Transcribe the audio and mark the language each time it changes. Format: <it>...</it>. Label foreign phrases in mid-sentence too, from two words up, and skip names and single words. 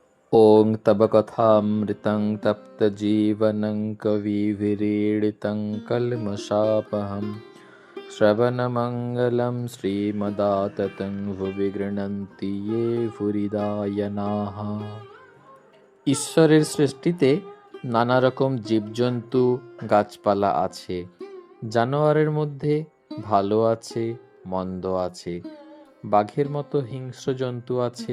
<sa>ॐ तव कथामृतं तप्तजीवनं कविभिरीडितं कल्मषापहं श्रवणमङ्गलं श्रीमदाततं भुवि गृह्णन्ति ये ভুরিদায়নাः।</sa> <bn>ঈশ্বরের সৃষ্টিতে নানা রকম জীবজন্তু গাছপালা আছে। জানোয়ারের মধ্যে ভালো আছে, মন্দ আছে। বাঘের মতো হিংস্র জন্তু আছে।</bn>